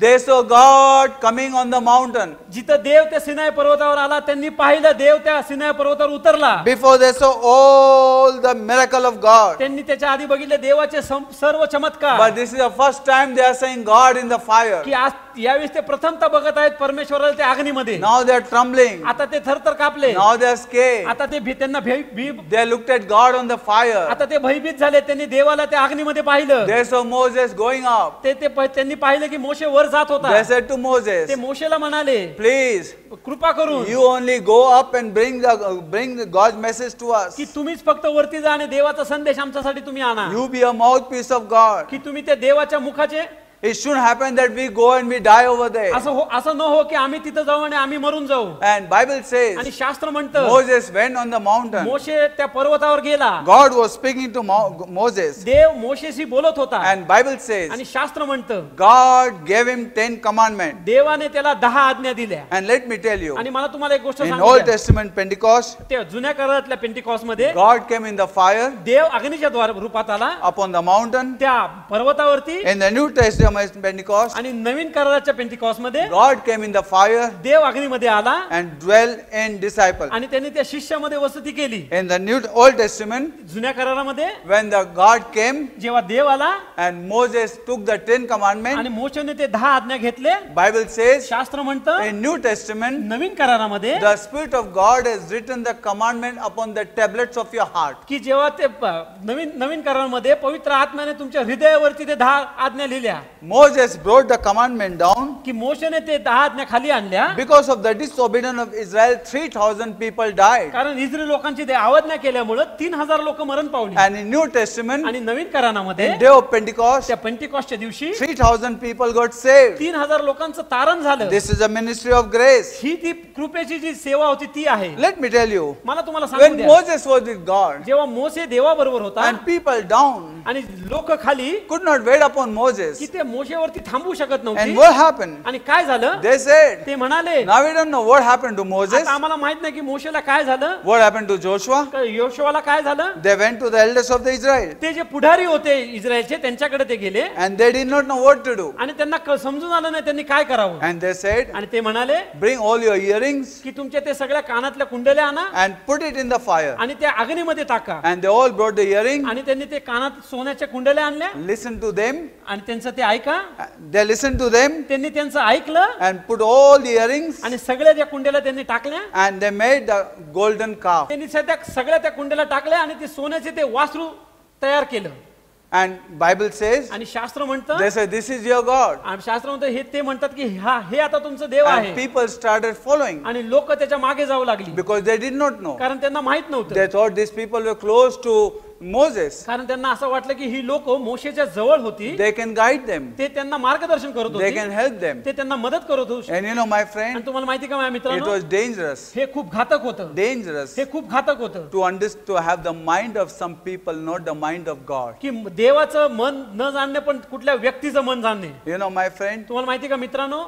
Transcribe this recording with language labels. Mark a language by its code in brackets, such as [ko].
[en] They saw God coming on the mountain. [mr] जिथं देव त्या सिनाई पर्वतावर आला. त्यांनी पाहिलं देव त्या सिनाई पर्वतावर उतरला. [en] Before they saw all the miracle of God. [mr] त्यांनी त्याच्या आधी बघितले देवाचे सर्व चमत्कार. [en] But this is the first time they are seeing God in the fire. [mr] की आज यावेळेस ते प्रथमतः बघत आहेत परमेश्वराला त्या अग्नीमध्ये. [en] Now they are trembling. [mr] आता ते थरथर कापले. [en] Now they are scared. [mr] आता ते त्यांना [en] They looked at God on the fire. [mr] आता ते भयभीत झाले. त्यांनी देवाला त्या अग्नीमध्ये पाहिलं. [en] They saw Moses going up. [mr] त्यांनी पाहिलं की मोशे वर जात होता. [en] They said to Moses, [mr] ते मोशेला म्हणाले, [en] please, [mr] कृपा करून [en] you only go up and bring God's message to us. [mr] की तुम्हीच फक्त वरती जा आणि देवाचा संदेश आमच्यासाठी तुम्ही आणा. [en] You be a mouthpiece of God. [mr] की तुम्ही त्या देवाच्या मुखाचे. [en] It shouldn't happen that we go and we die over there. [mr] असं न हो की आम्ही तिथं जाऊ आणि आम्ही मरून जाऊ. [en] And Bible says [mr] आणि शास्त्र म्हणतं [en] Moses went on the mountain. [mr] मोशे त्या पर्वतावर गेला. [en] God was speaking to Moses. [mr] देव मोशेशी बोलत होता. [en] And Bible says [mr] आणि शास्त्र म्हणतं [en] God gave him 10 commandments. [mr] देवाने त्याला 10 आज्ञा दिल्या. [en] And let me tell you, [mr] आणि मला तुम्हाला एक गोष्ट [en] in [mr] सांगू [en] Old [mr] द्या. [en] Testament Pentecost, [mr] त्या जुन्या करारातल्या पेंटिकॉस्ट मध्ये [en] God came in the fire [mr] देव अग्नीच्या रूपात आला [en] upon the mountain. [mr] त्या पर्वतावरती. [en] In the New Testament Pentecost, [mr] आणि नवीन कराराच्या पेंटिकॉस्ट मध्ये [en] God came in the fire [mr] देव अग्नीमध्ये आला [en] and dwelt in disciples. [mr] आणि त्यांनी त्या शिष्यामध्ये वसती केली. [en] In the Old Testament, [mr] जुन्या करारामध्ये [en] when the God came [mr] जेव्हा देव आला [en] and Moses took the 10 commandments, [mr] आणि मोशेने ते 10 आज्ञा घेतले. [en] Bible says [mr] शास्त्र म्हणतं [en] in New Testament, [mr] नवीन करारामध्ये [en] the Spirit of God has written the commandment upon the tablets of your heart. [mr] की जेव्हा ते नवीन करारामध्ये पवित्र आत्म्याने तुमच्या हृदयावरती ते 10 आज्ञा लिहिल्या. [en] Moses brought the commandment down. [mr] की मोशेने ते 10 आज्ञा खाली आणल्या. [en] Because of the disobedience of Israel, 3,000 people died. [mr] कारण इस्रायल लोकांची ते अवज्ञा केल्यामुळे 3000 लोक मरण पावली. [en] And in New Testament, [mr] आणि नवीन करारामध्ये [en] in day of Pentecost, [mr] त्या पेंटिकॉस्टच्या दिवशी [en] 3,000 people got saved. [mr] 3000 लोकांचं तारण झालं. [en] This is a ministry of grace. [mr] ही ती कृपेची जी सेवा होती ती आहे. [en] Let me tell you, [mr] मला तुम्हाला सांगू [en] when [mr] द्या. [en] Moses was with God [mr] जेव्हा मोशे देवाबरोबर होता [en] and people down [mr] आणि लोक खाली, [en] could not wait upon Moses. [mr] की ते मोशेवरती थांबू शकत [en] And [mr] नव्हती. [en] what happened? [mr] आणि काय झालं? [en] They said, [mr] ते म्हणाले, [en] now we don't know what happened to Moses. [mr] आता आम्हाला माहित नाही की मोशेला काय झालं. [en] What happened to Joshua? [mr] योशुआला काय झालं. [en] They went to the elders of the Israel [mr] ते जे पुढारी होते इस्रायलचे त्यांच्याकडे ते गेले [en] and they did not know what to do. [mr] आणि त्यांना समजून आलं नाही त्यांनी काय करावं. [en] And they said, [mr] आणि ते म्हणाले [en] bring all your earrings [mr] की तुमच्या ते सगळ्या कानातल्या कुंडल्या आणा [en] and put it in the fire. [mr] आणि त्या अग्नीमध्ये टाका. [en] And they all brought the earring, [mr] आणि त्यांनी ते कानात सोन्याच्या कुंडल्या आणल्या [en] listened to them, [mr] आणि त्यांचं ते ऐका. [en] they listened to them [mr] त्यांनी त्यांचं ऐकलं [en] and put all the earrings [mr] आणि सगळ्या त्या कुंडल्या त्यांनी टाकल्या. [en] and they made the golden calf. [mr] त्यांनी सगळ्या त्या कुंडल्या टाकल्या आणि ते सोन्याचे ते वासरू तयार केलं. [en] And Bible says, [mr] आणि शास्त्र म्हणतं, [en] they said, this is your God. [mr] आणि शास्त्र म्हणतं हे ते म्हणतात की हे आता तुमचं देव [en] And [mr] आहे. [en] people started following [mr] आणि लोक त्याच्या मागे जाऊ लागली [en] because they did not know. [mr] कारण त्यांना माहित नव्हतं. [en] They thought these people were close to Moses. [mr] कारण त्यांना असं वाटलं की ही लोक मोशेच्या जवळ होती. [en] They can guide them. [mr] ते त्यांना मार्गदर्शन करत [en] They [mr] होते. [en] can help them. [mr] ते त्यांना मदत करत होते. [en] And you know, my [mr] आणि [en] friend, [mr] तुम्हाला माहिती का माझ्या [en] it [mr] मित्रांनो, [en] was dangerous. [mr] हे खूप घातक होतं. [en] Dangerous [mr] हे खूप घातक होतं [en] to have the mind of some people, not the mind of God. [mr] की देवाचं मन न जाणणे पण कुठल्या व्यक्तीचं मन जाणणे. [en] You know, my friend, [mr] तुम्हाला माहिती का मित्रांनो,